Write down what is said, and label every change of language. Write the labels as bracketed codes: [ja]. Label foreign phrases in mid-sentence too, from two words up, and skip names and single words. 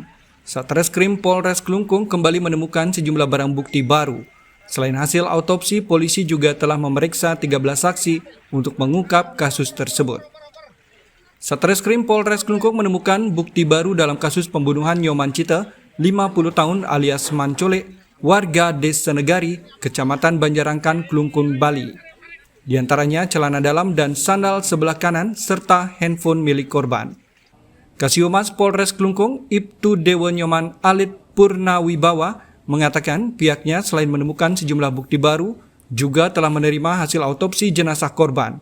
[id] Satreskrim Polres Klungkung kembali menemukan sejumlah barang bukti baru. Selain hasil autopsi, polisi juga telah memeriksa 13 saksi untuk mengungkap kasus tersebut. Satreskrim Polres Klungkung menemukan bukti baru dalam kasus pembunuhan Nyoman Cita, 50 tahun alias Mancole, warga Desa Negari, Kecamatan Banjarangkan, Klungkung, Bali. Di antaranya celana dalam dan sandal sebelah kanan serta handphone milik korban. Kasiomas Polres Klungkung, Ibtu Dewa Nyoman Alit Purnawibawa mengatakan pihaknya selain menemukan sejumlah bukti baru, juga telah menerima hasil autopsi jenazah korban.